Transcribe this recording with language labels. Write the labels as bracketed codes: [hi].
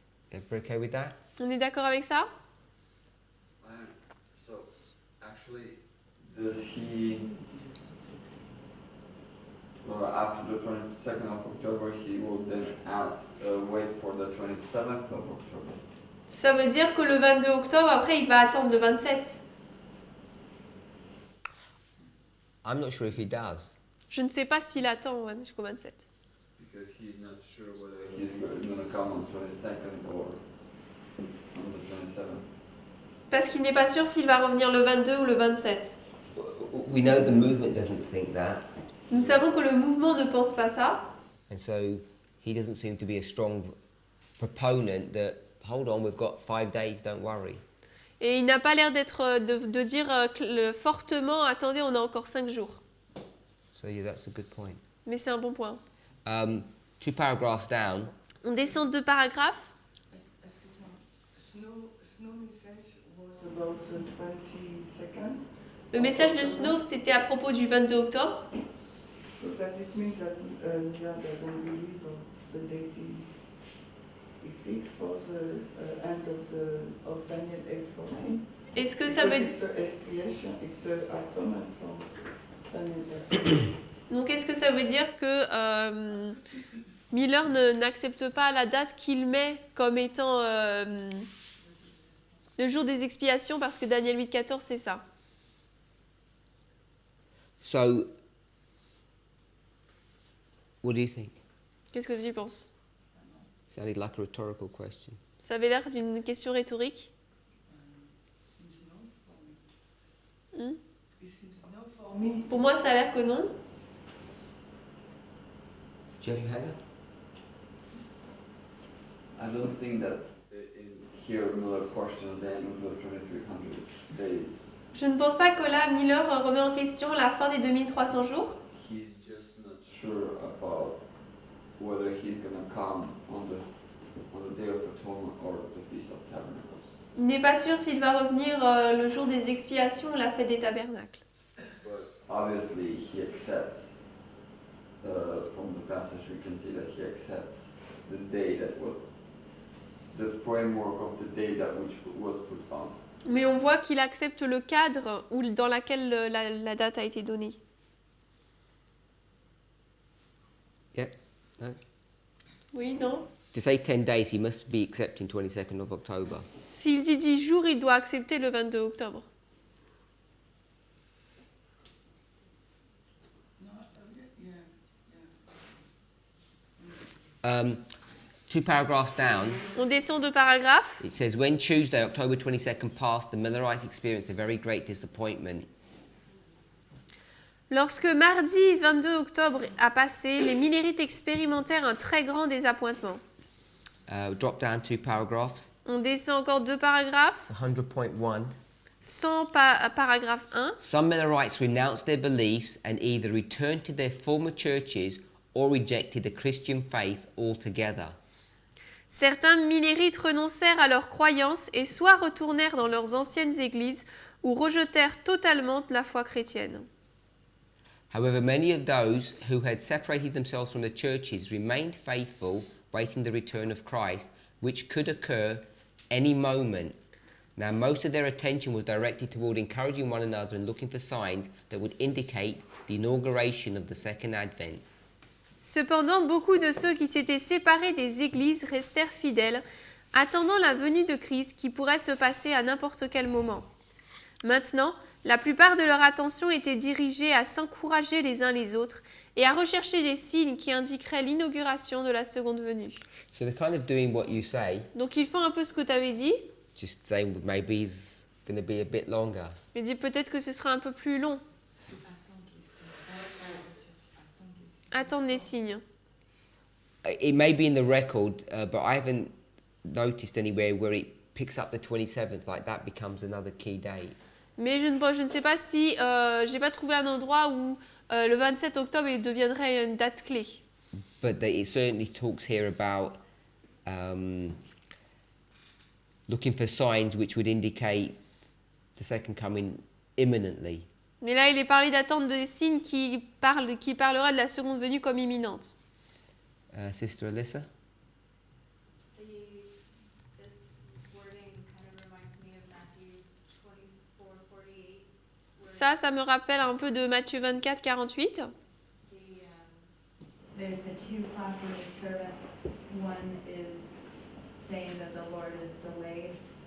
[en] Everybody okay with that? [fr] On est d'accord avec ça? [en] So, actually, does he, well, after the 22nd of October, he will then wait for the 27th of October? [fr] Ça veut dire que le 22 octobre, après, il va attendre le 27. [en] I'm not sure if he does. [fr] Je ne sais pas s'il attend jusqu'au 27. [en] Because he's not sure whether he's going to come on the 22nd or on the 27th. [fr] Parce qu'il n'est pas sûr s'il va revenir le 22 ou le 27. [en] We know the movement doesn't think that, [fr] Nous savons que le mouvement ne pense pas ça. [en] and so he doesn't seem to be a strong proponent that, hold on, we've got 5 days, don't worry. [fr] Et il n'a pas l'air de dire fortement, attendez, on a encore 5 jours. [en] So yeah, that's a good point. [fr] Mais c'est un bon point. [en] 2 paragraphs down, [fr] On descend 2 paragraphes. [en] Snow message was about the 22nd. [fr] Le message de Snow, c'était à propos du 22 octobre. [en] So does it mean that Mia doesn't believe the date he fixed for the end of Daniel 8:14? [fr] Est-ce que ça veut [en] It's a expiation, it's a atonement from Daniel 8. [fr] Donc est-ce que ça veut dire que Miller n'accepte pas la date qu'il met comme étant le jour des expiations parce que Daniel 8,14 c'est ça? [en] so what do you think? [fr] Qu'est-ce que tu penses? [en] Sounded like a rhetorical question. [fr] Ça avait l'air d'une question rhétorique. Hmm? [en] It seems no for me. [fr] Pour moi ça a l'air que non. [en] Do you have your hand up? I don't think that in here Miller questions the end of the 2300 days. [fr] Je ne pense pas que là Miller remet en question la fin des 2300 jours. [en] He's just not sure about whether he's going to come on the Day of Atonement or the Feast of Tabernacles. [fr] Il n'est pas sûr s'il va revenir le jour des expiations ou la fête des tabernacles. [en] But obviously he accepts, from the passage we can see that he accepts the day that was, the framework of the day that which was put on. [fr] Mais on voit qu'il accepte le cadre dans lequel la date a été donnée. [en] Yeah? No? [fr] Oui, non? [en] To say 10 days, he must be accepting 22nd of October. [fr] S'il dit 10 jours, il doit accepter le 22 octobre. [en] Two paragraphs down, [fr] On descend 2 paragraphes. [en] it says, when Tuesday, October 22nd passed, the Millerites experienced a very great disappointment. [fr] Lorsque mardi 22 octobre a passé, les Millerites expérimentèrent un très grand désappointement. [en] Drop down 2 paragraphs, [fr] On descend encore 2 paragraphes. [en] 100.1. [fr] 100 paragraphe 1. [en] Some Millerites renounced their beliefs and either returned to their former churches or rejected the Christian faith altogether. [fr] Certains Millerites renoncèrent à leurs croyances et soit retournèrent dans leurs anciennes églises ou rejetèrent totalement la foi chrétienne. [en] However, many of those who had separated themselves from the churches remained faithful, waiting the return of Christ, which could occur any moment. Now, most of their attention was directed toward encouraging one another and looking for signs that would indicate the inauguration of the second advent. [fr] Cependant, beaucoup de ceux qui s'étaient séparés des églises restèrent fidèles, attendant la venue de Christ qui pourrait se passer à n'importe quel moment. Maintenant, la plupart de leur attention était dirigée à s'encourager les uns les autres et à rechercher des signes qui indiqueraient l'inauguration de la seconde venue. [en] So they're kind of doing what you say, [fr] Donc ils font un peu ce que tu avais dit. [en] just saying maybe he's going to be a bit longer. [fr] Il dit peut-être que ce sera un peu plus long. Attendre les signes. [en] It may be in the record, but I haven't noticed anywhere where it picks up the 27th, like that becomes another key date. [fr] Mais je ne sais pas si j'ai pas trouvé un endroit où le 27 octobre il deviendrait une date clé. [en] But it certainly talks here about looking for signs which would indicate the second coming imminently. [fr] Mais là, il est parlé d'attendre des signes qui parlera de la seconde venue comme imminente. [en] Sister Alyssa? This wording kind of reminds me of Matthew 24:48. [fr] Ça me rappelle un peu de Matthieu 24, 48. [en] There's the 2 classes of servants. One is saying that the Lord is delayed.